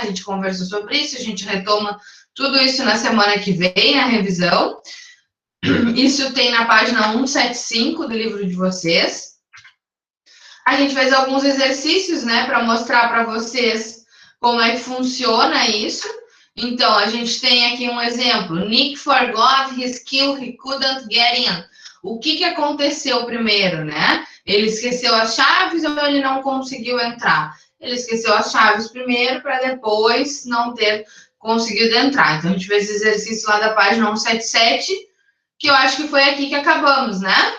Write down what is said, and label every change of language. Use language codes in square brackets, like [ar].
[pt] A gente conversou sobre isso, a gente retoma tudo isso na semana que vem, na revisão. Isso tem na página 175 do livro de vocês. A gente fez alguns exercícios, né, para mostrar para vocês como é que funciona isso. Então, a gente tem aqui um exemplo. [en] Nick forgot his key, he couldn't get in. [pt] O que aconteceu primeiro, né? Ele esqueceu as chaves ou ele não conseguiu entrar? Ele esqueceu as chaves primeiro para depois não ter conseguido entrar. Então, a gente fez esse exercício lá da página 177, que eu acho que foi aqui que acabamos, né?